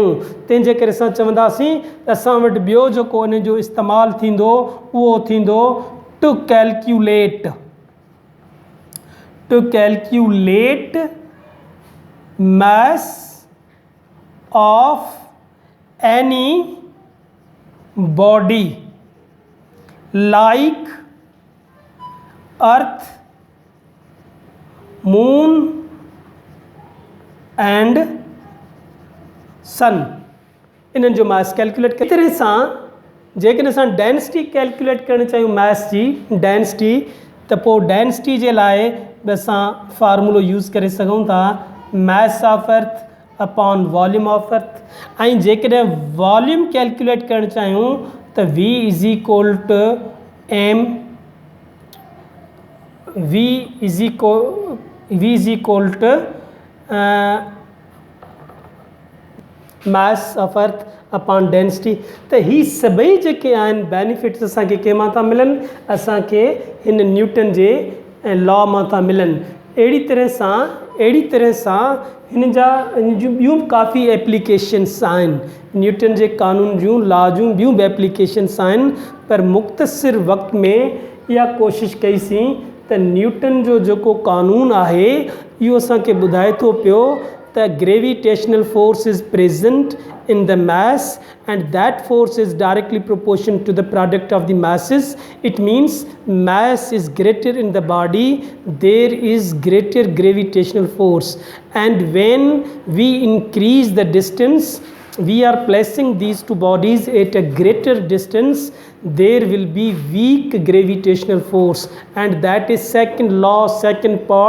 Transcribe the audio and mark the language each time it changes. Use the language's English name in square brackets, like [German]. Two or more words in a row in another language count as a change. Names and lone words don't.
[Sindhi] तंहिंजे करे असां चवंदासीं त असां वटि ॿियो जेको इन जो इस्तेमालु थींदो उहो थींदो [English] to to calculate mass of any body like earth, moon and sun। [Sindhi] इन्हनि जो [English] mass calculate [Sindhi] कर तरह सां जेकॾहिं असां [English] density calculate [Sindhi] करणु चाहियूं मास जी डेंसिटी, त पोइ डेंसिटी जे लाइ बि असां फार्मूलो यूज़ करे सघूं था, [English] mass of earth upon volume of earth. [Sindhi] ऐं जेकॾहिं [English] volume calculate [Sindhi] करणु चाहियूं त [English] V is equal to m, V is equal to mass of earth upon density. [Sindhi] त ही सभई जेके आहिनि बेनिफिट्स असांखे कंहिंमां था मिलनि, असांखे हिन न्यूटन जे लॉ मां था मिलनि। अहिड़ी तरह सां हिन जा ॿियूं काफ़ी एप्लीकेशन्स आहिनि, न्यूटन जे कानून जूं लॉ जूं ॿियूं बि एप्लीकेशन्स आहिनि, पर मुख़्तसिर वक़्त में इहा कोशिशि कईसीं त न्यूटन जो जेको कानून आहे इहो असांखे ॿुधाए थो पियो [English] the gravitational force is present in the mass and that force is directly proportional to the product of the masses. It means mass is greater in the body, there is greater gravitational force, and when we increase the distance, we are placing these two bodies at a greater distance, there will be weak gravitational force, and that is second law, second part.